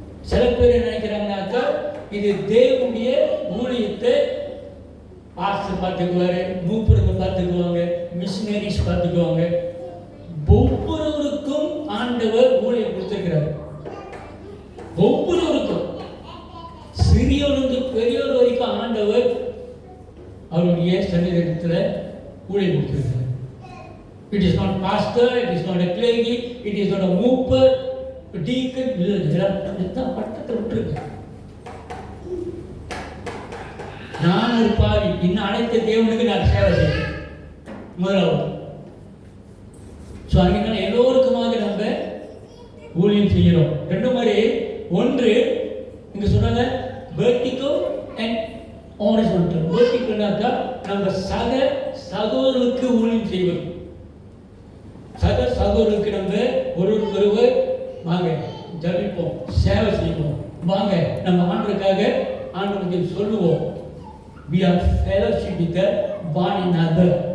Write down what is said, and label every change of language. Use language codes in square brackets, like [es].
[ta] சில பேர் நினைக்கிறாங்கன்னாக்கா இது தேவனுடைய ஊழியத்தை பாஸ்டர் பார்த்துக்குவாரு, மூப்பருங்க பார்த்துக்குவாங்க, மிஷினரிஸ் பார்த்துக்குவாங்க. ஒவ்வொருவருக்கும் ஆண்டவர் ஊழியம் கொடுத்திருக்கிறார். ஒவ்வொருவருக்கும், சிறியோருக்கு பெரியோர் வரைக்கும் ஆண்டவர் அவருடைய சன்னிதானத்தில் ஊழியம் கொடுத்திருக்கிறார். [en] It is not pastor, it is not a clergy, it is not a mooper, a deacon, [ta] இதெல்லாம் பட்டத்தை விட்டுருங்க. நான் ஒரு பாவி, இன்னும் அனைத்து தேவனுக்கு நான் சேவை செய்வேன் முதலாவது. ஸோ அதனால எல்லோருக்குமாக நம்ம ஊழியம் செய்கிறோம். 2 மாதிரி. 1 இங்க சொன்னாங்க வெர்டிகல் அண்ட் ஹாரிசான்டல். வெர்டிகல்னாக்கா நம்ம சகோதரருக்கு ஊழியம் செய்வது. சகோதரருக்கு நம்ம ஒருவர் வாங்க ஜபிப்போம், சேவை செய்வோம், வாங்க நம்ம ஆண்டவருக்காக ஆண்டவருக்கு சொல்லுவோம். [en] We are fellowship with the one another.